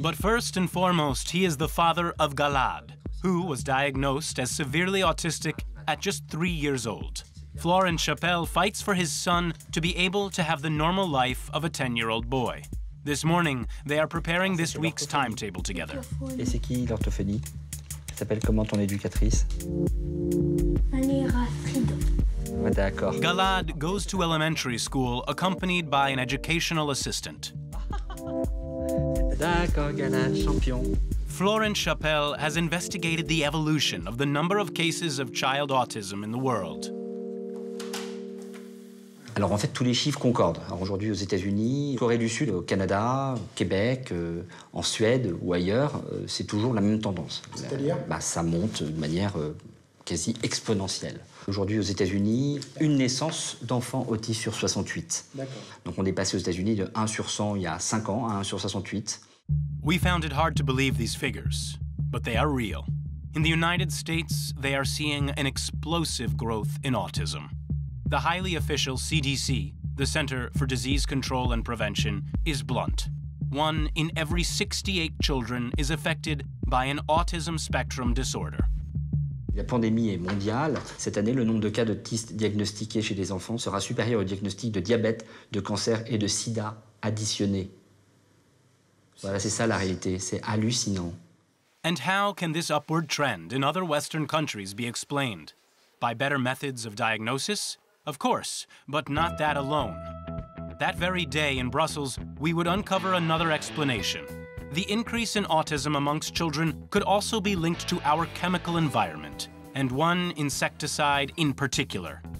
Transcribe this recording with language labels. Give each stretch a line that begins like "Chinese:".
English: But first and foremost, he is the father of Galad, who was diagnosed as severely autistic at just 3 years old. Florent Chapelle fights for his son to be able to have the normal life of a 10-year-old boy. This morning, they are preparing this week's timetable together.
French: Et c'est qui l'orthophonie? Elle s'appelle comment ton éducatrice? Ouais, d'accord.
English: Galad goes to elementary school accompanied by an educational assistant.
French: D'accord, Galad, champion.
English: Florent Chapelle has investigated the evolution of the number of cases of child autism in the world.
French: Alors en fait, tous les chiffres concordent. Alors aujourd'hui aux États-Unis, Corée du Sud, au Canada, au Québec, en Suède ou ailleurs, c'est toujours la même tendance. C'est-à-dire ça monte de manière quasi exponentielle. Aujourd'hui aux États-Unis, une naissance d'enfants autistes sur 68. D'accord. Donc on est passé aux États-Unis de 1 sur 100 il y a 5 ans à 1 sur 68.
English: We found it hard to believe these figures, but they are real. In the United States, they are seeing an explosive growth in autism. The highly official CDC, the Center for Disease Control and Prevention, is blunt. 1 in every 68 children is affected by an autism spectrum disorder.
French: La pandémie est mondiale. Cette année, le nombre de cas d'autistes diagnostiqués chez les enfants sera supérieur au diagnostic de diabète, de cancer et de sida additionnés. Voilà, c'est ça la réalité. C'est hallucinant.
English: And how can this upward trend in other Western countries be explained? By better methods of diagnosis? Of course, but not that alone. That very day in Brussels, we would uncover another explanation. The increase in autism amongst children could also be linked to our chemical environment, and one insecticide in particular.